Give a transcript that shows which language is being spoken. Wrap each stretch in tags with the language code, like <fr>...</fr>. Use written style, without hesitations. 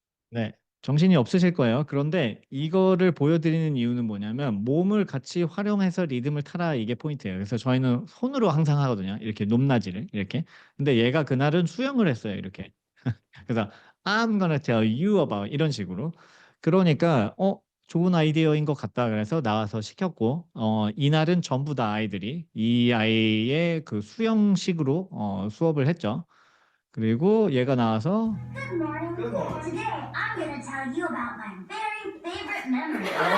<ko>네, 정신이 없으실 거예요. 그런데 이거를 보여드리는 이유는 뭐냐면 몸을 같이 활용해서 리듬을 타라 이게 포인트예요. 그래서 저희는 손으로 항상 하거든요. 이렇게 높낮이를 이렇게. 근데 얘가 그날은 수영을 했어요. 이렇게. 그래서</ko> <en>I'm gonna tell you about</en> <ko>이런 식으로. 그러니까 좋은 아이디어인 것 같다. 그래서 나와서 시켰고 이날은 전부 다 아이들이 이 아이의 그 수영식으로 수업을 했죠. 그리고 얘가 나와서</ko> <en>Good morning. Good morning. Today, I'm going to tell you about my very favorite memory.</en>